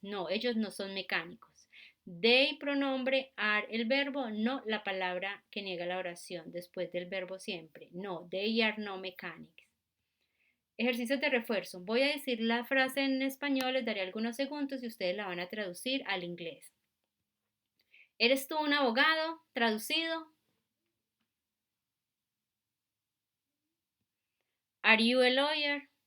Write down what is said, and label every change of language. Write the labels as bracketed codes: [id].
[es] No, ellos no son mecánicos. They, pronombre, are, el verbo, no, la palabra que niega la oración, después del verbo siempre. [en] No, they are no mechanics. [es] Ejercicios de refuerzo. Voy a decir la frase en español, les daré algunos segundos y ustedes la van a traducir al inglés. ¿Eres tú un abogado? Traducido. [en] Are you a lawyer?